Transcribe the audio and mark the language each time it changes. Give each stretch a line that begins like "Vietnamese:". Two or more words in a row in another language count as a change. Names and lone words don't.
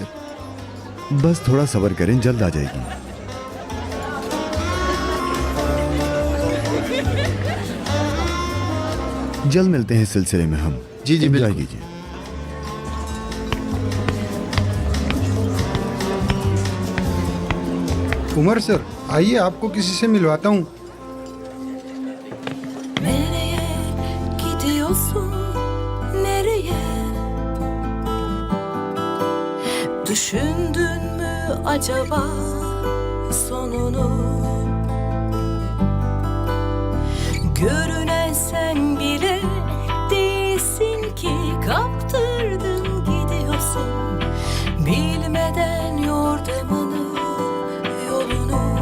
Hindi: बस थोड़ा सब्र करें, जल्द आ जाएगी। जल्द मिलते हैं इस सिलसिले में हम। जी एंजॉय बिल्कुल। कीजिए। उमर सर, आइए आपको किसी से मिलवाता हूँ।
Turkish: Nereye gidiyorsun? Nereye? Düşündün mü acaba sonunu? Görünen sen bile değilsin ki, kaptırdın gidiyorsun bilmeden yordamını, yolunu.